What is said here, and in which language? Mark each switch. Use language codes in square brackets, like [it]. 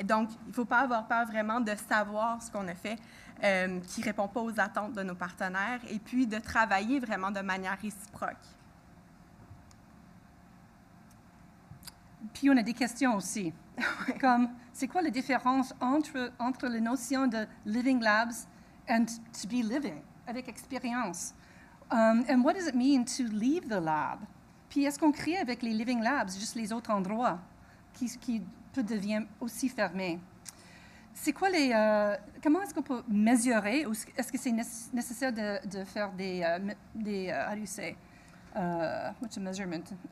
[fr] Donc, il ne faut pas avoir peur vraiment de savoir ce qu'on a fait, qui ne répond pas aux attentes de nos partenaires, et puis de travailler vraiment de manière réciproque. Puis on a des questions aussi, comme c'est quoi la différence entre la notion de living labs [en] and to be living, [fr] avec expérience? [en] And what does it mean to leave the lab? [fr] Puis est-ce qu'on crée avec les living labs juste les autres endroits qui peut devenir aussi fermés? C'est quoi comment est-ce qu'on peut mesurer, ou est-ce que c'est nécessaire de faire des [en] how do you say, what's a measurement?